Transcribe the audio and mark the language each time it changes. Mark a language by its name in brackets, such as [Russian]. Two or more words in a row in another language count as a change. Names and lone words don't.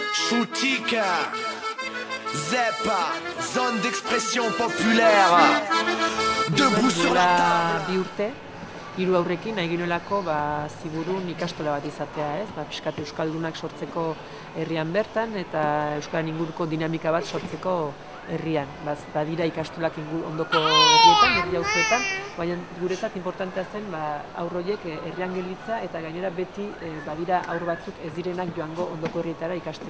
[French] Boutique, Zepa, zone d'expression populaire. Debout sur la table. [Basque] Bi urte, hiru aurrekin nahi ginuelako ziburun ikastola bat izatea, ez? Pixkat euskaldunak sortzeko herrian bertan eta euskalan inguruko dinamika bat sortzeko herrian. Badira ikastolak ondoko herrietan, herri auzoetan, baina guretzat importantea zen haur horiek herrian gelitza eta gainera beti badira haur batzuk ez direnak joango ondoko herrietara ikastera.